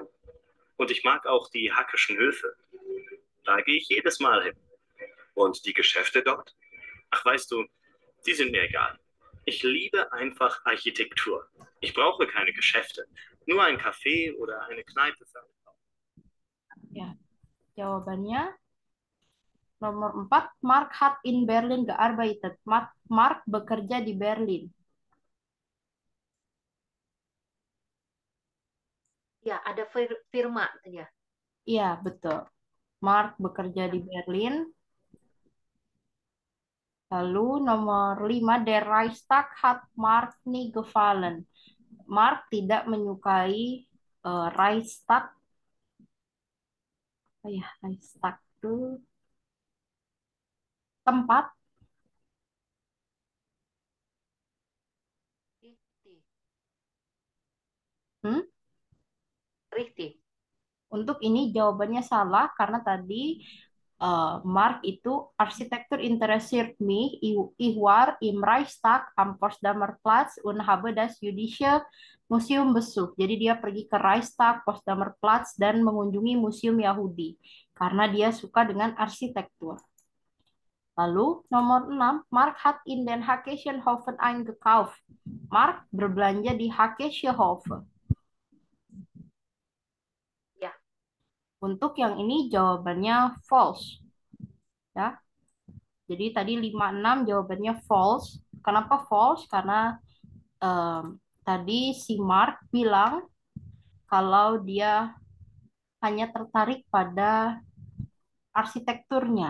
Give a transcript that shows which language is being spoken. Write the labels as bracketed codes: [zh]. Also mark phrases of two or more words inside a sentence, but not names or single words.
[de] Und ich mag auch die Hackischen Höfe. Da gehe ich jedes Mal hin. Und die Geschäfte dort? Ach, weißt du, die sind mir egal. Ich liebe einfach Architektur. Ich brauche keine Geschäfte, nur ein Café oder eine Kneipe. [id] Ya, jawabannya Nomor 4, [de] Mark hat in Berlin gearbeitet. [id] Mark bekerja di Berlin. Ya, ada firma ya. Iya, betul. Mark bekerja di Berlin. Lalu nomor 5, [de] Der Reichstag hat Mark nie gefallen. [id] Mark tidak menyukai Reichstag. Oh ya, Reichstag itu tempat. [de] Richtig. Hmm? Richtig. [id] Untuk ini jawabannya salah karena tadi Mark itu [de] Architektur interessiert mich. Ich war im Reichstag am Potsdamer Platz und habe das Jüdische Museum besucht. [id] Jadi dia pergi ke Reichstag, Potsdamer Platz dan mengunjungi Museum Yahudi karena dia suka dengan arsitektur. Lalu nomor 6, [de] Mark hat in den Hackesjenhofen eingekauft. [id] Mark berbelanja di Hackesjenhofen. Ya. Untuk yang ini jawabannya false. Ya. Jadi tadi 5, 6 jawabannya false. Kenapa false? Karena tadi si Mark bilang kalau dia hanya tertarik pada arsitekturnya.